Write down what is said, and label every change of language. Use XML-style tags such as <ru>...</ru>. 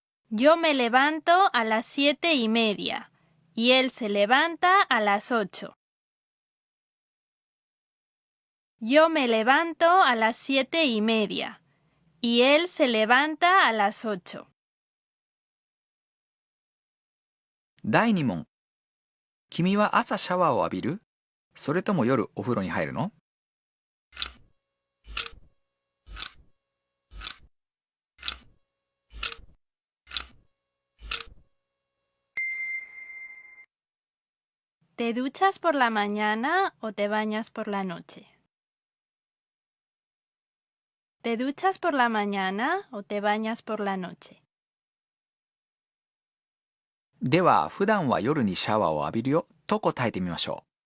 <es>Yo me levanto a las 7:30 y él se levanta a las 8. Yo me levanto a las 7:30 y él se levanta a las 8.</es> <ja>第2問。君は朝シャワーを浴びる？それとも夜お風呂に入るの？</ja> <es>¿Te duchas por la mañana o te bañas por la noche? ¿Te duchas por la mañana o te bañas por la noche?</es> <ja>では、普段は夜にシャワーを浴びるよと答えてみましょ</ja>